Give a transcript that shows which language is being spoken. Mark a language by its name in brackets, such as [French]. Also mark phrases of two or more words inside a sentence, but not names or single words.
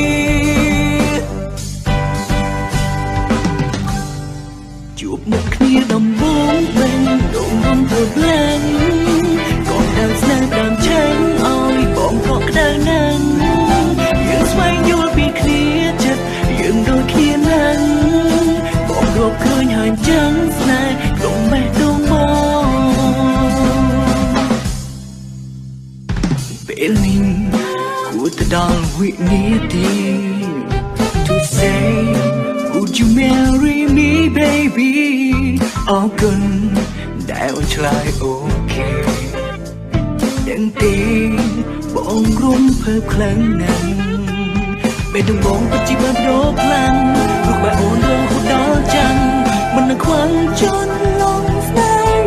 [Khmer] ជួបមុខគ្នាដំបូងវិញដងរំធ្វើផ្លែងក៏ដើរស្នេហ៍ដើមឆេងឲ្យបងក៏ក្តៅណាស់យើងស្វែងយល់ពីគ្នាចិត្តយើងដូចគ្នាណាស់បងរកឃើញហើយចឹងស្នេហ៍ក្នុងបេះដូងបង ពេលនេះគួរទៅដល់វិនាទី [English] To say would you marry me baby [Khmer] អរគុណដែលអូនឆ្លើយអូខេដឹងទេបងរុំភើបខ្លាំងណាស់ពេលដំបងពិតជាបានប្រខ្លាំងព្រោះបែអូនរងហូរដល់ចាំមិននឹងខ្វល់ជន់លងស្នេហ៍